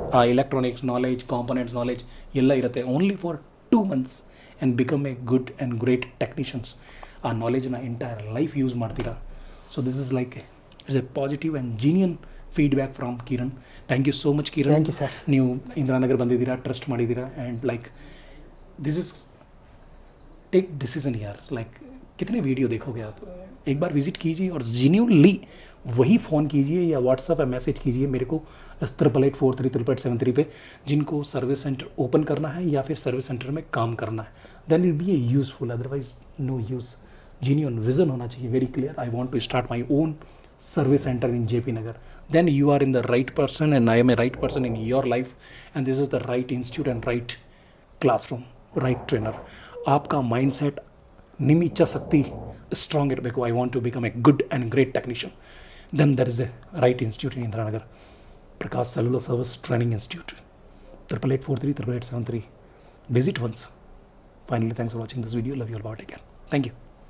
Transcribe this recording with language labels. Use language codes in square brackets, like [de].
[kn] ಆ electronics knowledge, components knowledge ಎಲ್ಲ ಇರುತ್ತೆ. [en] Only for 2 months and become a good and great technicians. [kn] ಆ ನಾಲೆಜ್ನ entire life use ಮಾಡ್ತೀರಾ. [en] So this is like is a positive and genuine feedback from Kiran. Thank you so much Kiran. Thank you sir. [kn] ನೀವು ಇಂದಿರಾನಗರ್ ಬಂದಿದ್ದೀರಾ, trust ಮಾಡಿದ್ದೀರಾ, [en] And like this is take decision यार. [hi] Like कितने video देखोगे आप? एक बार विजिट कीजिए और जेन्युइनली वही फ़ोन कीजिए या व्हाट्सएप या मैसेज कीजिए मेरे को 88433873 पे, जिनको सर्विस सेंटर ओपन करना है या फिर सर्विस सेंटर में काम करना है. [en] Then will be a useful, otherwise no use. Genuine vision [hi] होना चाहिए, [en] Very clear. I want to start my own service centre in JP Nagar. Then you are in the right person and I am a right person in your life, and this is the right institute and right classroom, right trainer. [hi] आपका [kn] mindset, ನಿಮ್ಮ ಇಚ್ಛಾ ಶಕ್ತಿ strong ಇರಬೇಕು. [en] I want to become a good and great technician. Then there is a right institute in INDIRANAGAR, Prakash Cellular Service Training Institute. 88433873. Visit once. Finally, thanks for watching this video. Love you all. Take care. Thank you.